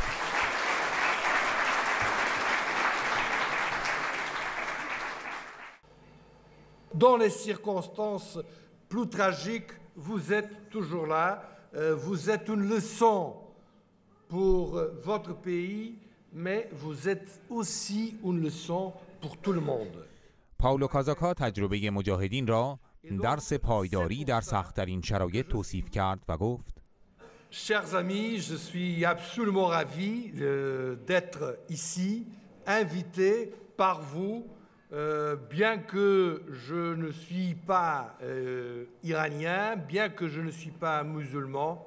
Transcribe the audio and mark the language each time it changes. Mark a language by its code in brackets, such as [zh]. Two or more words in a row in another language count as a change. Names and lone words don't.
[fr] Dans les circonstances plus tragiques, vous êtes toujours là. Vous êtes une leçon pour votre pays, mais vous êtes aussi une leçon pour tout le monde. [fa] پائولو کازاکا تجربه مجاهدین را درس پایداری در سخت‌ترین شرایط توصیف کرد و گفت: [fr] Chers amis, je suis absolument ravi d'être ici, invité par vous, bien que je ne suis pas iranien, bien que je ne suis pas musulman.